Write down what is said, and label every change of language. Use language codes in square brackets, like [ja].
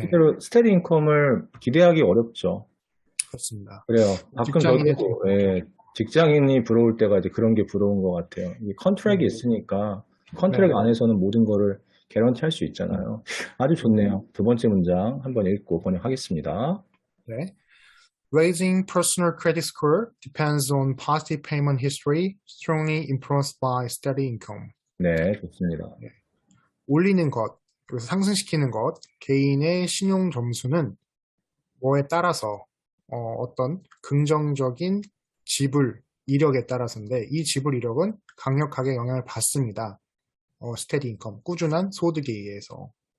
[ko] 실제로 스테디 인컴을 기대하기 어렵죠. 그렇습니다. 그래요. 가끔 직장인의 저도 예, 직장인이 부러울 때가 이제 그런 게 부러운 것 같아요. 이 컨트랙이 네, 있으니까 컨트랙 네, 안에서는 모든 거를 개런티 할 수 있잖아요. 아주 좋네요. 두 번째 문장 한번 읽고 번역하겠습니다. 네. [en] Raising personal credit score depends on positive payment history, strongly influenced by steady income. [ko] 네, 좋습니다. 네. 올리는 것, 그래서 상승시키는 것, 개인의 신용 점수는 뭐에 따라서 떤 긍정적인 지불 이력에 따라서인데 이 지불 이력은 강력하게 영향을 받습니다. 스테디 인컴, 꾸준한 소득에 의해서.